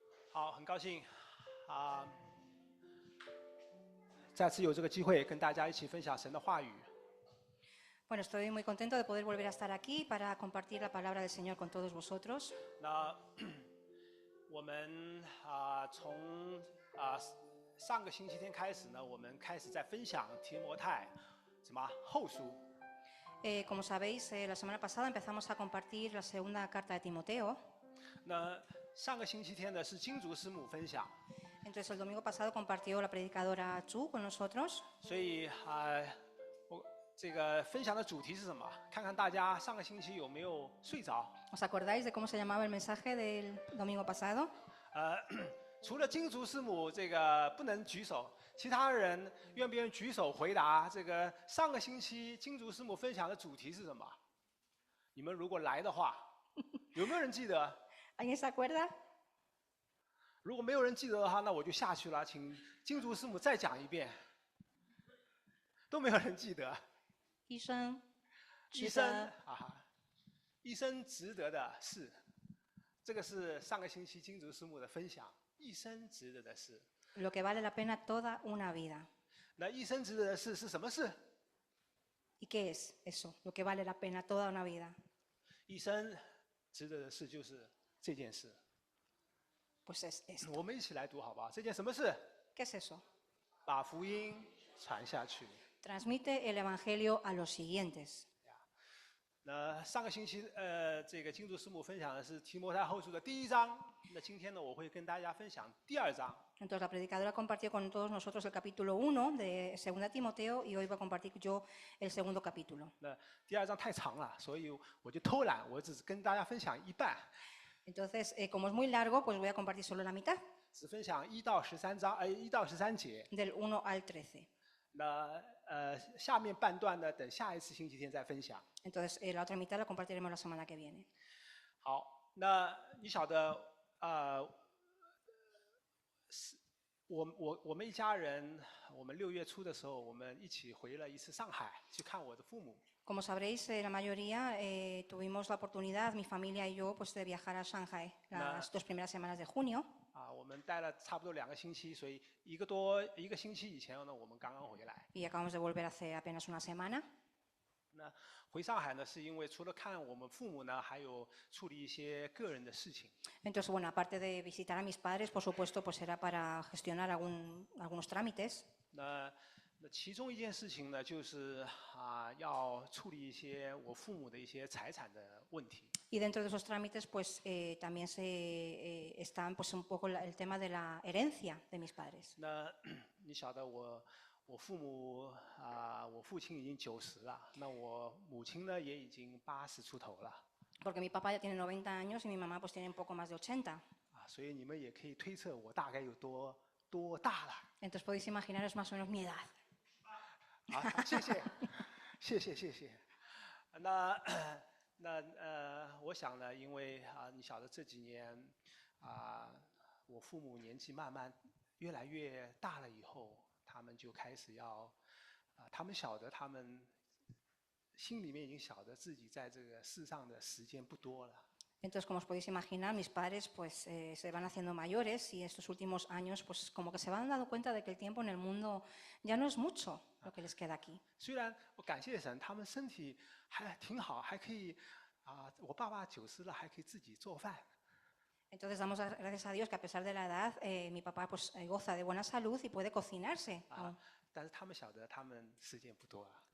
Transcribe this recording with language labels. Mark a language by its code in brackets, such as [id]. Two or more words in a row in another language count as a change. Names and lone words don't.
[zh] 好，很高兴啊，再次有这个机会跟大家一起分享神的话语。 [es] Bueno, estoy muy contento de poder volver a estar aquí para compartir la palabra del Señor con todos vosotros. [zh] 那我们从上个星期天开始呢，我们开始在分享提摩太后书。 [es] Como sabéis, la semana pasada empezamos a compartir la segunda carta de Timoteo. [zh] 那上个星期天呢是金竹师母分享， [es] Entonces, el domingo pasado compartió la predicadora Chu con nosotros. [zh] 所以我这个分享的主题是什么？看看大家上个星期有没有睡着？ [es] ¿Os acordáis de cómo se llamaba el mensaje del domingo pasado? [zh] 除了金竹师母这个不能举手，其他人愿不愿意举手回答？这个上个星期金竹师母分享的主题是什么？你们如果来的话，有没有人记得？ [es] ¿Alguien se acuerda? [zh] 如果没有人记得的话，那我就下去了，请金竹师母再讲一遍。都没有人记得。医生，医生医生值得的事，这个是上个星期金竹师母的分享。一生值得的事。 [es] Lo que vale la pena toda una vida. [zh] 那一生值得的事是什么事？ [es] ¿Y qué es eso? Lo que vale la pena toda una vida. [zh] 一生值得的事就是这件事。 [es] Pues es esto. [zh] 我们一起来读好不好？这件什么事？ [es] ¿Qué es eso? [zh] 把福音传下去。 [es] Transmite el evangelio a los siguientes. [zh] 那上个星期，这个金竹师母分享的是提摩太后书的第1章。那今天呢，我会跟大家分享第2章。 [es] Entonces la predicadora compartió con todos nosotros el capítulo 1 de 2 Timoteo y hoy voy a compartir yo el segundo capítulo. [zh] 那第2章太长了，所以我就偷懒，我只是跟大家分享一半。 [es] Entonces, como es muy largo, pues voy a compartir solo la mitad. [zh] 只分享1到13节。 [es] Del 1 al 13. [zh] 那下面半段呢，等下一次星期天再分享。 [es] Entonces, la otra mitad la compartiremos la semana que viene. [zh] 好，那你晓得，我们一家人，我们6月初的时候，我们一起回了一次上海去看我的父母。 [es] Como sabréis, la mayoría tuvimos la oportunidad, mi familia y yo, pues de viajar a Shanghai las 2 primeras semanas de junio. [zh] 我们待了差不多2个星期，所以一个星期以前呢，我们刚刚回来。 [es] Y acabamos de volver hace apenas una semana. [zh] 那回上海呢，是因为除了看我们父母呢，还有处理一些个人的事情。 [es] Entonces, bueno, aparte de visitar a mis padres, por supuesto, pues era para gestionar algunos trámites. [zh] 那其中一件事情呢，就是要处理一些我父母的一些财产的问题。 [es] Y dentro de esos trámites, pues también están pues un poco el tema de la herencia de mis padres. [zh] 那你晓得我父母我父亲已经90了，那我母亲呢也已经80出头了。 [es] Porque mi papá ya tiene 90 años y mi mamá pues tiene un poco más de 80. [zh] 所以你们也可以推测我大概有多大了。 [es] Entonces podéis imaginaros más o menos mi edad. [zh] 谢谢。我想呢，因为你晓得这几年我父母年纪慢慢越来越大了以后，他们就开始要他们晓得他们心里面已经晓得自己在这个世上的时间不多了。 [es] Entonces, como os podéis imaginar, mis padres pues se van haciendo mayores y estos últimos años pues como que se van dando cuenta de que el tiempo en el mundo ya no es mucho lo que les queda aquí. [zh] 虽然我感谢神，他们身体还挺好，还可以我爸爸90了，还可以自己做饭。 [es] Entonces damos gracias a Dios que a pesar de la edad, mi papá pues goza de buena salud y puede cocinarse aún. [zh] 但是他们晓得他们时间不多了，